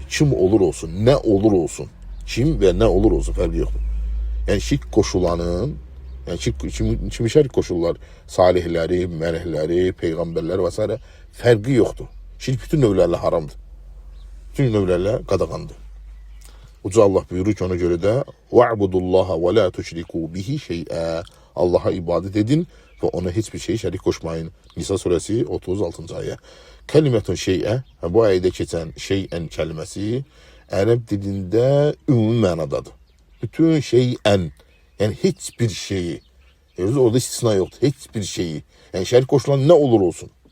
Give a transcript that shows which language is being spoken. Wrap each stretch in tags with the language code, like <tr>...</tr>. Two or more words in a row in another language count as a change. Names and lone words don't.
<az>Kim olur olsun, ne olur olsun. Kim və nə olur olsun fərqi yoxdur. Yəni şirk qoşulanın, yəni kimi şirk qoşullar, salihləri, mələkləri, peyğəmbərlər və s. fərqi yoxdur. Şirk bütün növlərlə haramdır. Bütün növlərlə qadağandır. Uca Allah buyurur ki, ona görə də</az> <ar>وَعْبُدُ və لَا تُشْرِكُوا بِهِ شَيْئًا.</ar> <tr>Allah'a ibadet edin ve ona hiçbir şey</tr> <az>şərik qoşmayın. Nisa suresi 36. ayə.</az> <ar>كلمة شيئا,</ar> <az>bu ayədə keçən şey'ən kəlməsi ərəb dilində ümumi mənadadır. Bütün şey'ən, yəni heç bir şeyi, orada istisna yoxdur, heç bir şeyi. Yəni şərik qoşulan nə olur olsun.</az>